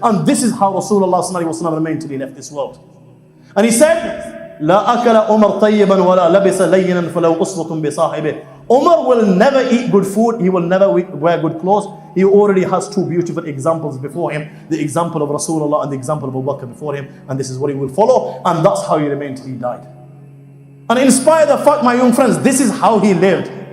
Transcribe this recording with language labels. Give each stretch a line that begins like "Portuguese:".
English: And this is how Rasulullah sallallahu alaihi wasallam remained till he left this world. And he said,
Arabic: لا أكل عمر طيبا ولا لبس لينا فلو أسوة بصاحبه.
English: Umar will never eat good food. He will never wear good clothes. He already has 2 beautiful examples before him. The example of Rasulullah and the example of Abu Bakr before him. And this is what he will follow. And that's how he remained till he died. And in spite of the fact, my young friends, this is how he lived.